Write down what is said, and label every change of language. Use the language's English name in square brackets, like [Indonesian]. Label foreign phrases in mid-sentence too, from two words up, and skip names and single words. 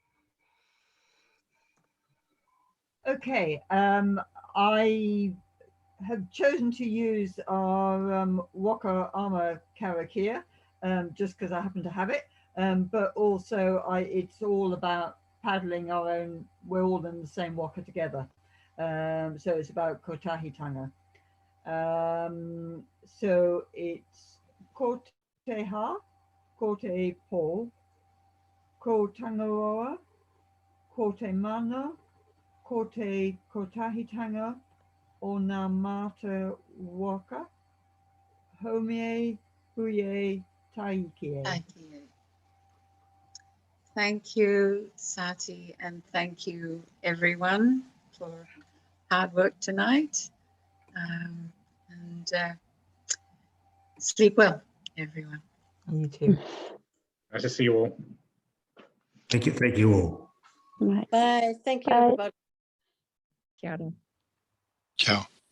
[English] Okay, I have chosen to use our Waka Armour Karak here, just because I happen to have it. But also it's all about paddling our own, we're all in the same waka together. So it's about kotahitanga. So it's [Māori] ko te ha, ko te po, ko tangaroa, ko te mana, ko te kotahitanga o ngā mata waka, homie, huie, taikie. [English] Thank you, Sati, and thank you, everyone, for hard work tonight. And sleep well, everyone. You too. Nice to see you all. Thank you all. Bye. Thank you, everybody. [Māori] Kia ora. [English] Ciao.